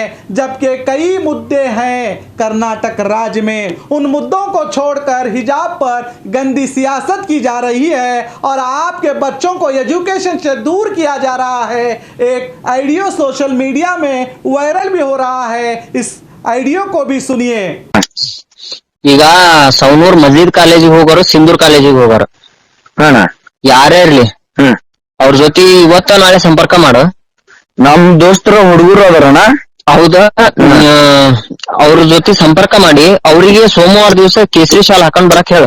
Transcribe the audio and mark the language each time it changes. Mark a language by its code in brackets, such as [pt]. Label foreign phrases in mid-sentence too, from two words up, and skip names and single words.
[hi] जबकि कई मुद्दे हैं कर्नाटक राज्य में उन मुद्दों को छोड़कर हिजाब पर गंदी सियासत की जा रही है और आपके बच्चों को एजुकेशन से दूर किया जा रहा है। एक ऑडियो [en] social media [hi] में वायरल भी हो रहा है। इस ಐಡಿಯೋ को भी सुनिए। [kn] ಈಗ ಸೌನೂರ್ ಮಜೀದ್ ಕಾಲೇಜಿಗೆ ಹೋಗೋರು ಸಿಂಧೂರ್ ಕಾಲೇಜಿಗೆ ಹೋಗೋರು ಯಾರೇ ಇರ್ಲಿ ಅವ್ರ ಜೊತೆ ಇವತ್ತ ನಾಳೆ ಸಂಪರ್ಕ ಮಾಡು। ನಮ್ ದೋಸ್ತರು ಹುಡುಗರು ಅದರಣ ಹೌದಾ ಅವ್ರ ಜೊತೆ ಸಂಪರ್ಕ ಮಾಡಿ ಅವರಿಗೆ ಸೋಮವಾರ ದಿವಸ ಕೇಸರಿ ಶಾಲ್ ಹಾಕೊಂಡ್ ಬರಕ್ ಹೇಳ।